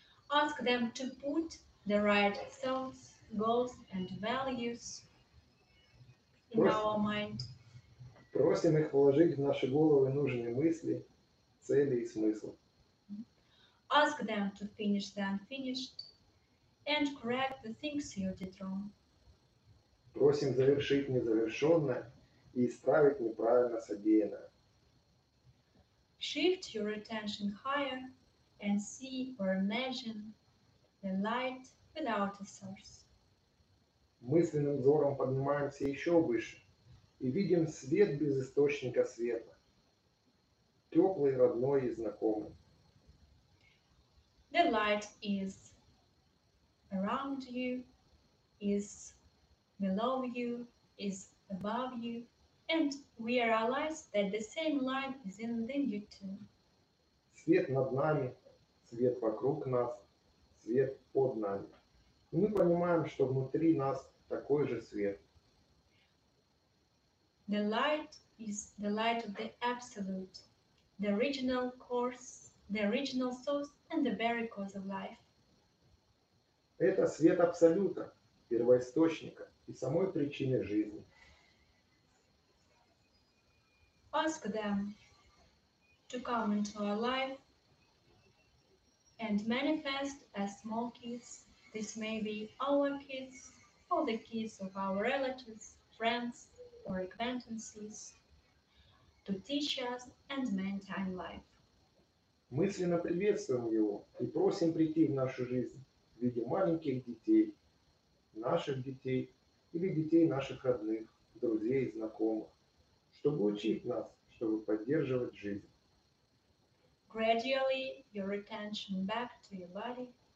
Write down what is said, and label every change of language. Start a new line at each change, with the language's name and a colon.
English: Ask them to put the right thoughts, goals and values in our mind.
Russian: Просим их вложить в наши головы нужные мысли, цели и смысл.
English: Ask them to finish the unfinished and correct the things you did wrong.
Russian: Просим завершить незавершенное и исправить неправильно содеянное.
English: Shift your attention higher and see or imagine the light without a source.
Russian: Мысленным взором поднимаемся еще выше и видим свет без источника света, теплый, родной и знакомый.
English: The light is around you, is below you, is above you, and we realize that the same light is in within you too.
Russian: Свет над нами, свет вокруг нас, свет под нами. И мы понимаем, что внутри нас такой же свет.
English: The light is the light of the absolute, the original cause, the original source and the very cause of life.
Russian: Это свет абсолюта, первоисточника и самой причины жизни.
English: Ask them to come into our life and manifest as small kids. This may be our kids or the kids of our relatives, friends or acquaintances, to teach us and maintain life.
Russian: Мысленно приветствуем его и просим прийти в нашу жизнь в виде маленьких детей, наших детей или детей наших родных, друзей, знакомых, чтобы учить нас, чтобы поддерживать жизнь.
English: Gradually your attention back to your body.